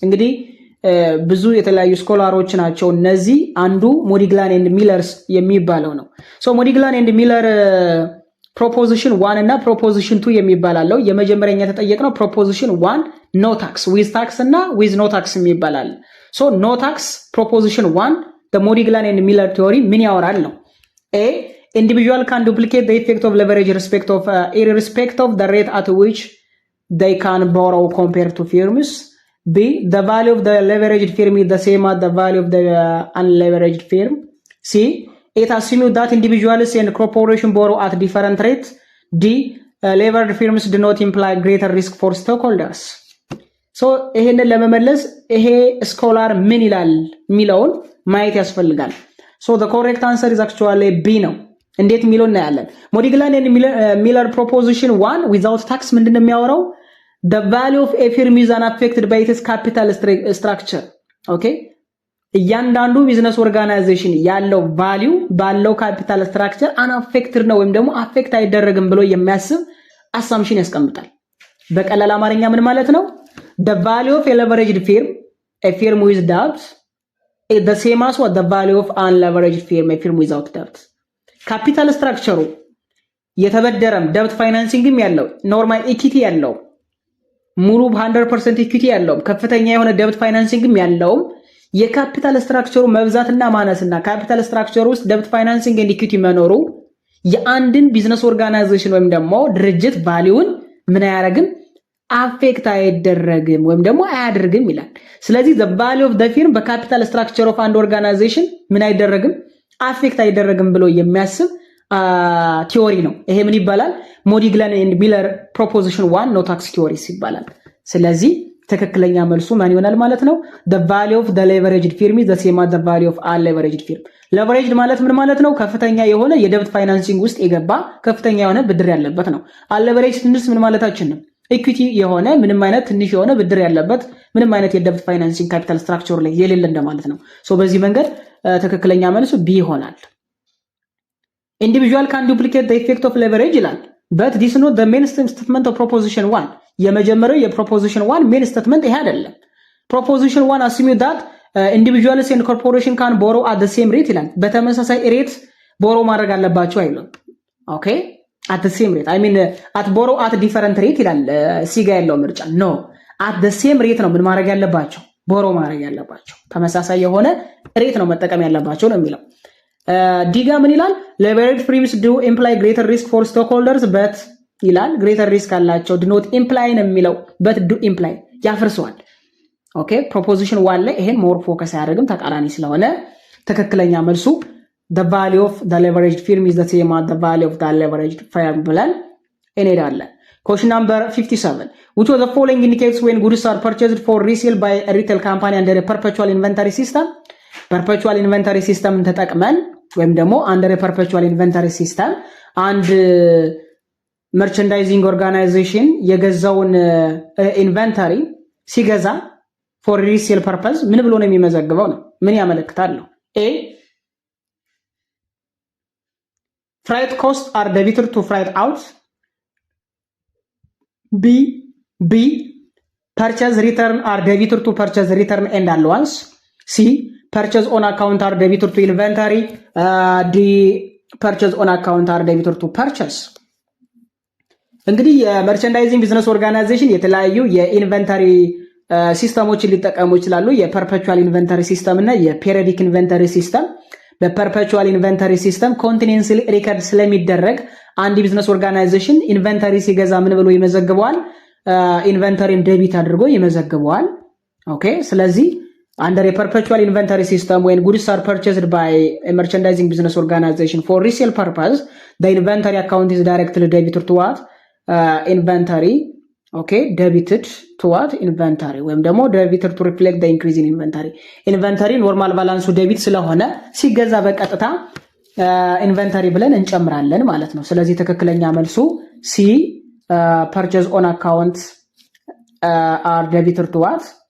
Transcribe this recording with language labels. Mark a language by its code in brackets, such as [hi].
[am] እንግዲህ ብዙ የተለያዩ ስኮላሮች ናቸው እነዚህ። አንዱ ሞዲግላን ኤንድ ሚለርስ የሚባለው ነው። ሶ ሞዲግላን ኤንድ ሚለር ፕሮፖዚሽን 1 እና ፕሮፖዚሽን 2 የሚባላለው። የመጀመሪያኛ ተጠየቅነው ፕሮፖዚሽን 1 ኖ ታክስ ዊዝ ታክስ እና ዊዝ ኖ ታክስ የሚባላል። ሶ ኖ ታክስ ፕሮፖዚሽን 1 [en] the Morgan and Miller theory [am] ምን ያወራል ነው? [en] ኤ individual can duplicate the effect of leverage irrespective of the rate at which they can borrow compared to firms. B, the value of the leveraged firm is the same as the value of the unleveraged firm. C, it assumes that individuals and corporations borrow at different rates. D, leveraged firms do not imply greater risk for stockholders. [am] So ይሄንን ለመመለስ ይሄ ስኮላር ምን ይላል የሚለውን ማየት ያስፈልጋል። [en] So the correct answer is actually B [am] ነው። እንዴት የሚለው እናያለን። ሞዲግላን ኤንድ ሚለር ፕሮፖዚሽን 1 ዊዛውት ታክስ ምንድነው የሚያወራው? [en] the value of a firm is unaffected by its capital structure. [am] ኦኬ እያንዳንዱ ቢዝነስ ኦርጋናይዜሽን ያለው ቫልዩ ባለው ካፒታል ስትራክቸር unaffected ነው ወይም ደግሞ አፌክት አይደረግም ብሎ የሚያስብ አሳምፕሽን ያስቀምጣል። በቀላል አማርኛ ምን ማለት ነው? [en] the value of a leveraged firm, a firm with debt, is the same as what the value of unleveraged firm, a firm without debt. [am] ካፒታል ስትራክቸሩ የተበደረም ደብት ፋይናንሲንግም ያለው ኖርማል ኢኩዊቲ ያለው ሙሉ 100% ኢኩዊቲ ያለው ከፍተኛ የሆነ ደብት ፋይናንሲንግም ያለው የካፒታል ስትራክቸሩ መብዛትና ማነስና ካፒታል ስትራክቸሩ ውስጥ ደብት ፋይናንሲንግ ኤንድ ኢኩዊቲ መኖሩ የአንድን ቢዝነስ ኦርጋናይዜሽን ወይም ደግሞ ድርጅት ቫልዩን ምን አያደርግም? አፌክት አይደረግም ወይም ደግሞ አያደርግም ይላል። ስለዚህ the value of the firm በካፒታል ስትራክቸር ኦፍ አንድ ኦርጋናይዜሽን ምን አይደረግም? አፌክት አይደረግም ብሎ የሚያስብ ቲዮሪ ነው። ይሄ ምን ይባላል? ሞዲግለን ኤንድ ሚለር ፕሮፖዚሽን 1 ኖ ታክስ ቲዮሪስ ይባላል። ስለዚህ ትክክለኛ መልሱ ማን ይሆናል ማለት ነው? [en] the value of the leveraged firm is the same as the value of unleveraged firm። leveraged [am] ማለት ምን ማለት ነው? ከፍተኛ የሆነ የደብት ፋይናንሲንግ ውስጥ የገባ ከፍተኛ የሆነ ብድር ያለበት ነው። unleveraged ስንል ምን ማለታችን ነው? ኢኩዊቲ የሆነ ምንም አይነት ትንሽ የሆነ ብድር ያለበት ምንም አይነት የደብት ፋይናንሲንግ ካፒታል ስትራክቸር ላይ የሌለ እንደማለት ነው። በዚህ መንገድ ትክክለኛ መልሱ ቢ ይሆናል። [en] individual can duplicate the effect of leverage [am] ይላል። [en] but this is not the main statement of proposition 1። [am] የመጀመሪያው የፕሮፖዚሽን 1 ሜን ስቴትመንት ይሄ አይደለም። ፕሮፖዚሽን 1 [en] assume that individuals and corporation can borrow at the same rate [am] ይላል። በተመሳሳይ ሬት ቦሮ ማድረግ አለባቸው አይደለም። ኦኬ [en] at the same rate I mean at borrow at different rate [am] ይላል። ሲጋ ያለው ምርጫ [en] no at the same rate [am] ነው ምን ማድረግ ያለባቸው ቦሮ ማድረግ ያለባቸው ተመሳሳይ የሆነ ሬት ነው መጠቀም ያለባቸው ነው የሚለው። ዲጋ ምን ይላል? [en] leveraged firms do imply greater risk for stockholders but ይላል greater risk አላቸው do not imply ነው የሚለው but do imply [am] ያፈርሰዋል። ኦኬ ፕሮፖዚሽን 1 ላይ ይሄን ሞር ፎከስ ያደርግም ተቃራኒ ስለሆነ ትክክለኛ መልሱ [en] the value of the leveraged firm is the same as the value of the leveraged firm [am] ብለን እንሄዳለን። [en] question number 57 which of the following indicates when goods are purchased for resale by a retail company under a perpetual inventory system? [am] perpetual inventory system ተጠቅመን ወይም ደግሞ [en] under a perpetual inventory system [am] አንድ መርቸንዳይዚንግ ኦርጋናይዜሽን የገዛውን ኢንቨንተሪ ሲገዛ [en] for resale purpose [am] ምን ብሎ ነው የሚመዘግበው ነው? ምን ያመለክታል ነው? [en] a freight costs are debited to freight out b purchase return are debited to purchase return and allowance c purchase on account are debited to inventory d purchase on account are debited to purchase። [am] እንግዲህ የመርቸንዳይዚንግ ቢዝነስ ኦርጋናይዜሽን የተለያዩ የኢንቨንተሪ ሲስተሞችን ሊጠቀሙ ይችላሉ። የፐርፔቹዋል ኢንቨንተሪ ሲስተም እና የፔሪዮዲክ ኢንቨንተሪ ሲስተም። በፐርፔቹዋል ኢንቨንተሪ ሲስተም ኮንቲኒየንስሊ ሪከርድ ስለሚደረግ አንድ ቢዝነስ ኦርጋናይዜሽን ኢንቨንተሪ ሲገዛ ምን ብሎ ይመዘግበዋል? ኢንቨንተሪን ዴቢት አድርጎ ይመዘግበዋል። ኦኬ ስለዚህ [en] under a perpetual inventory system when goods are purchased by a merchandising business organization for resale purpose the inventory account is directly debited to what? Inventory okay debited to what? [am] Inventory ወይም ደግሞ [en] debited to reflect the increase in inventory [am] ኖርማል ባላንሱ ዴቢት ስለሆነ ሲገዛ በቀጥታ ኢንቨንተሪ ብለን እንጨምራለን ማለት ነው። ስለዚህ ትክክለኛ መልሱ ሲ [en] purchase on account are debited to what?